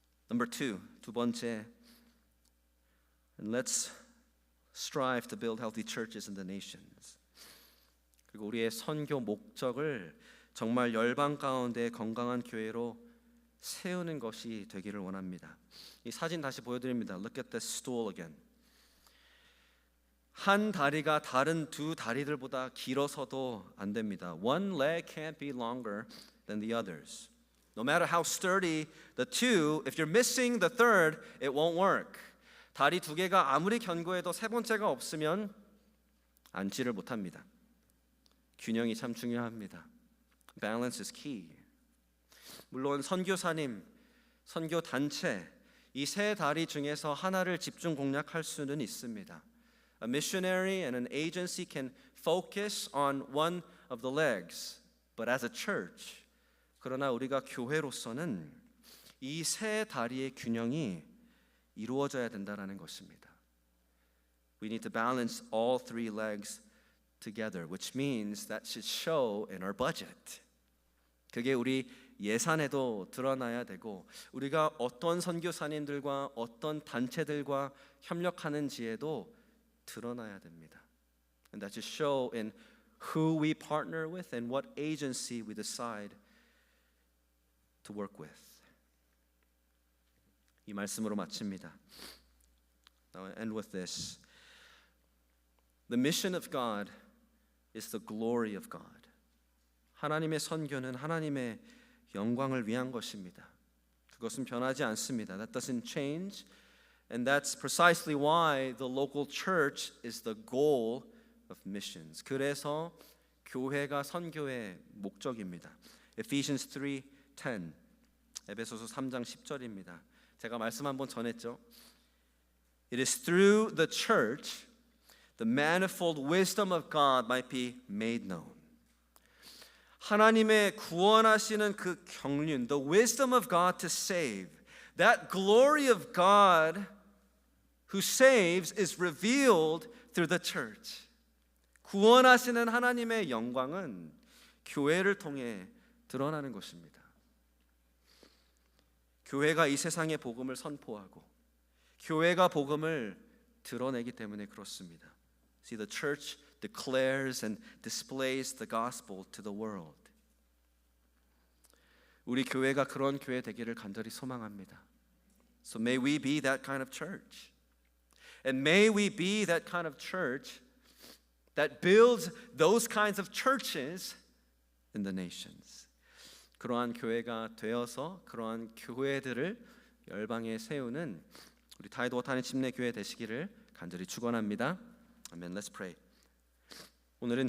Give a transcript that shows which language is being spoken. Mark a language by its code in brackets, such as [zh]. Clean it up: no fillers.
[en] Number two, [ko] 두 번째, [en] and let's strive to build healthy churches in the nations. [ko] 그리고 우리의 선교 목적을 정말 열방 가운데 건강한 교회로 세우는 것이 되기를 원합니다. 이 사진 다시 보여드립니다. [en] Look at this stool again. [ko] 한 다리가 다른 두 다리들보다 길어서도 안 됩니다. [en] One leg can't be longer than the others. No matter how sturdy the two, if you're missing the third, it won't work. [ko] 다리 두 개가 아무리 견고해도 세 번째가 없으면 앉지를 못합니다. 균형이 참 중요합니다. [en] Balance is key. [ko] 물론 선교사님, 선교 단체 이 세 다리 중에서 하나를 집중 공략할 수는 있습니다. [en] A missionary and an agency can focus on one of the legs, but as a church, [ko] 그러나 우리가 교회로서는 이 세 다리의 균형이 이루어져야 된다라는 것입니다. [en] We need to balance all three legs together, which means that should show in our budget. [ko] 그게 우리 예산에도 드러나야 되고 우리가 어떤 선교사님들과 어떤 단체들과 협력하는지에도 드러나야 됩니다. [en] And that should show in who we partner with and what agency we decide to work with. [ko] 이 말씀으로 마칩니다. [en] Now I end with this. The mission of God is the glory of God. [ko] 하나님의 선교는 하나님의 영광을 위한 것입니다. 그것은 변하지 않습니다. [en] That doesn't change. And that's precisely why the local church is the goal of missions. [ko] 그래서 교회가 선교의 목적입니다. [en] Ephesians 3:10. [ko] 에베소서 3장 10절입니다. 제가 말씀 한번 전했죠. [en] It is through the church the manifold wisdom of God might be made known. [ko] 하나님의 구원하시는 그 경륜, [en] the wisdom of God to save, that glory of God who saves is revealed through the church. [ko] 구원하시는 하나님의 영광은 교회를 통해 드러나는 것입니다. 교회가 이 세상에 복음을 선포하고 교회가 복음을 드러내기 때문에 그렇습니다. [en] See, the church declares and displays the gospel to the world. [ko] 우리 교회가 그런 교회 되기를 간절히 소망합니다. [en] So may we be that kind of church. And may we be that kind of church that builds those kinds of churches in the nations. [ko] 그러한 교회가 되어서 그러한 교회들을 열방에 세우는 우리 타이도 오타니 침례 교회 되시기를 간절히 축원합니다. 아멘. [en] Let's pray. [ko] 오늘은 제가